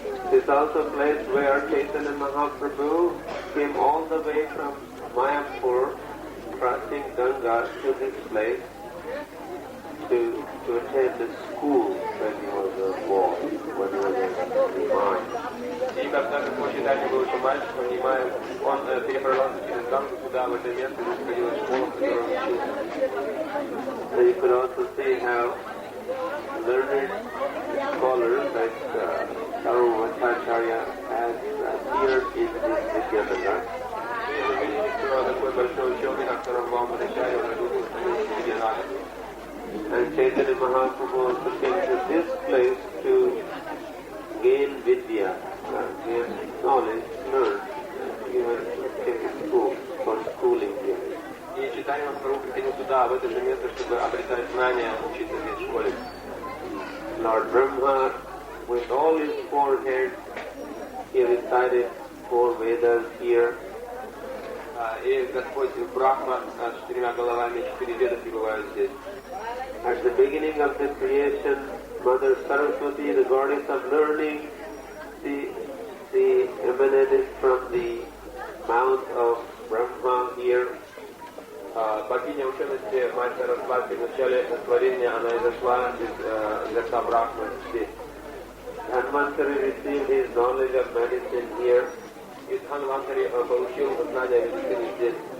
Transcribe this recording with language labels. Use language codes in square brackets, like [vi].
[en] This is also a place where Chaitanya Mahaprabhu came all the way from Mayapur, crossing Ganga to this place to attend the school when he was a boy, when he was a divine. [ru] И когда Господь Чайтанья был еще мальчиком, он переправлялся через Гангу сюда, в это место, где находилась школа, в которой он учился. [en] So you could also see how learned scholars like Sarvabhaumacharya has appeared in this Vidyanagar. [ru] Такой большой ученый, как Сарвабхаумачарья, он родился в Видьянагаре. [en] And Chaitanya Mahaprabhu also came to this place to gain vidya, gain knowledge, learn, even take a school for schooling here. [ru] И Чайтанья Махапрабху приходил туда, в это же место, чтобы обретать знания, учиться здесь в школе. [en] Lord Brahma, with all his four heads, he recited 4 Vedas here. [ru] И Господь Брахма с 4 головами, 4 веда пребывают здесь. [en] At the beginning of the creation, Mother Saraswati, the goddess of learning, she emanated from the mouth of Brahma here. [ru] Богиня учености Мать Сарасвати в начале творения она изошла из рта Брахмы здесь. [en] Dhanvantari received his knowledge of medicine here. [ru] И Дханвантари получил знания медицины здесь.